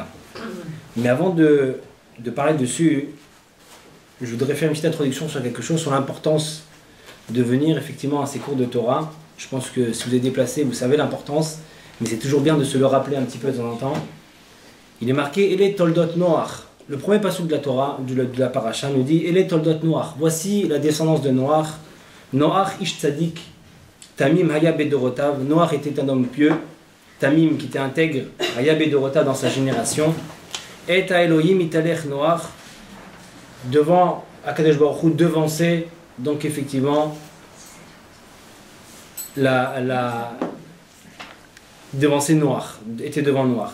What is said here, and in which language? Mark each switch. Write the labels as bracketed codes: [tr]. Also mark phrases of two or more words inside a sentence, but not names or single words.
[fr] Mais avant de parler dessus, je voudrais faire une petite introduction sur quelque chose, sur l'importance de venir effectivement à ces cours de Torah. Je pense que si vous êtes déplacé, vous savez l'importance, mais c'est toujours bien de se le rappeler un petit peu de temps en temps. Il est marqué [he] אלה תולדות נח. [fr] Le premier passage de la Torah, de la paracha, nous dit [he] אלה תולדות נח. [fr] Voici la descendance de Noach. [he] נח איש צדיק, תמים היה בדורותיו. [fr] Noach était un homme pieux. Tamim qui était intègre, [he] היה בדורותיו [fr] dans sa génération. [he] את האלהים התהלך נח. Devant הקדוש ברוך הוא, [fr] devancer, donc effectivement, devancer Noach, était devant Noach.